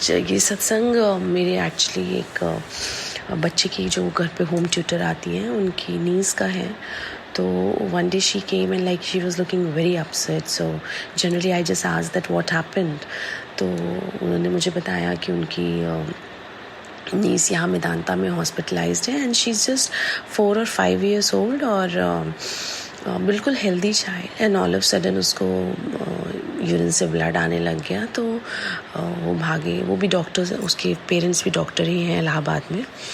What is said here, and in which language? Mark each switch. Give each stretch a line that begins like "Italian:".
Hindi: ये सत्संग मेरे एक्चुअली एक बच्चे की जो घर पे होम ट्यूटर आती हैं उनकी नीस का है।
English: तो one day she came and like she was looking very upset, so generally I just asked that what happened.
Hindi: तो उन्होंने मुझे बताया कि उनकी नीस यहाँ मेदांता में हॉस्पिटलाइज्ड है
English: and she is just 4 or 5 years old
Hindi: और बिल्कुल healthy child
English: and all of sudden
Hindi: उसको यूरिन से ब्लड आने लग गया। तो वो भागे, वो भी डॉक्टर, उसके पेरेंट्स भी डॉक्टर ही हैं इलाहाबाद में।